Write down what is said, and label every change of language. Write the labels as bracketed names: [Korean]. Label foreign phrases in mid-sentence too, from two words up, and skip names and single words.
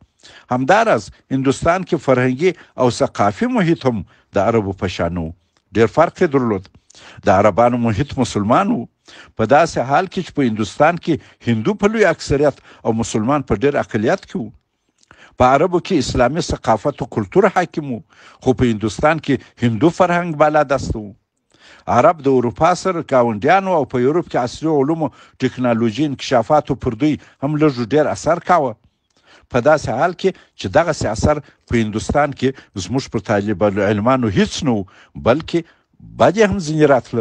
[Pashto] همداراز هندوستان کې فرهنګي او ثقافي محیط هم د عربو په شان و. ډېر فرق یې درلود. د عربانو محیط مسلمان و، په داسې حال کې چې په هندوستان کې هندو په لوی اکثریت او مسلمان په ډېر اقلیت کې و. په عربو کې اسلامي ثقافت او کلتور حاکم و، خو په هندوستان کې هندو فرهنګ بالا دست و. عرب د اروپا سره ګاونډیانو او په یورپ کې عصري علومو ټکنالوژي انکشافاتو پر دوی هم لږ ډېر اثر کاوه. په داسې حال کې چې دغسې اثر په هندوستان کې زموږ پر طالب علمانو هیڅ نه و، بلکې بد یې هم ځینې راتله.